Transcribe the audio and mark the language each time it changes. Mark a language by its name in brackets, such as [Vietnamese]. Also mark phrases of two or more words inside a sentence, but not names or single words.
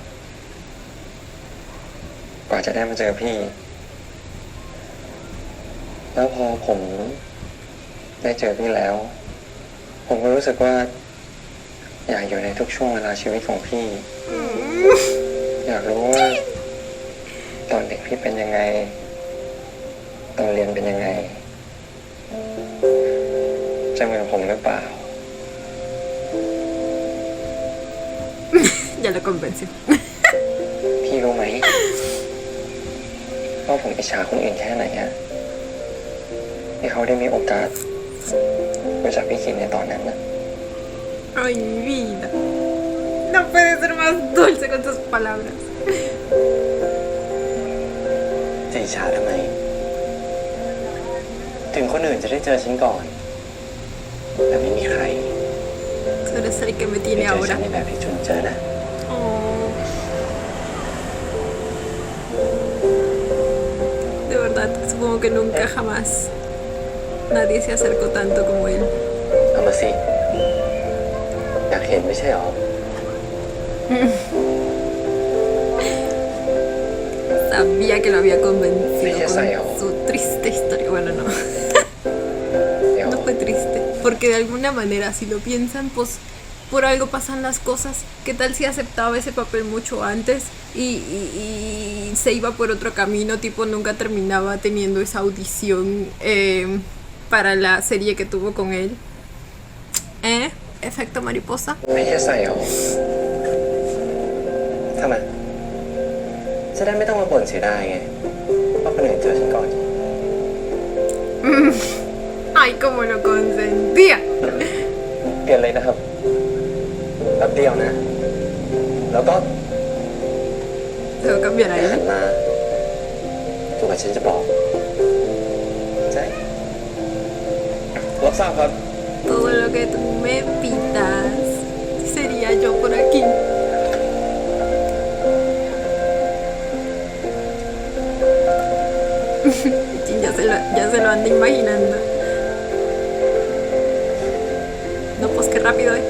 [Thai] กว่าจะได้มาเจอพี่ แล้วพอผมได้เจอพี่แล้ว ผมก็รู้สึกว่า อยากอยู่ในทุกช่วงเวลาชีวิตของพี่ อยากรู้ว่า ตอนเด็กพี่เป็นยังไง ตอนเรียนเป็นยังไง จะเหมือนผมหรือเปล่า [Spanish] Ya lo convenció. [Thai] พี่รู้ไหมว่าผมอิจฉาคนอื่นแค่ไหนอะที่เขาได้มีโอกาสรู้จักพี่คิมในตอนนั้นนะ [Spanish] Ay, mi vida. No puede ser más dulce con tus palabras. [Thai] จะอิจฉาทำไม ถึงคนอื่นจะได้เจอฉันก่อน แต่ไม่มีใคร [Spanish] Tú eres el que me [Thai] ได้ [Spanish] tiene [Thai] เจอฉั [Spanish] ahora. [Thai] นในแบบที่จุนเจอนะ Oh. [Spanish] De verdad, supongo que nunca jamás nadie se acercó tanto como él. [Thai] เอามาสิ อยากเห็นไม่ใช่หรอ [Spanish] Sabía que lo había convencido Ella sabe. con su triste historia. Bueno, no. [Thai] เดี๋ยว [Spanish] No fue triste. Porque de alguna manera, si lo piensan, pues por algo pasan las cosas. ¿Qué tal si aceptaba ese papel mucho antes y se iba por otro camino? Tipo, nunca terminaba teniendo esa audición para la serie que tuvo con él. Efecto mariposa. [Thai] ไม่ใช่ใส่หรอทำไมจะได้ไม่ต้องมาบ่นเสียดายไงว่าคนอื่นเจอฉันก่อน [Spanish] Ay, cómo lo consentía. [Thai] เปลี่ยนเลยนะครับแป๊บเดียวนะ แล้วก็ [Spanish] Se va a cambiar [Thai] อย่าหั [Spanish] ahí. [Thai] นมาตัวกับฉันจะบอกใช่รับทราบครับ [Spanish] Todo lo que tú me pidas sería yo por aquí. Sí, ya se lo anda imaginando. No, pues qué rápido es.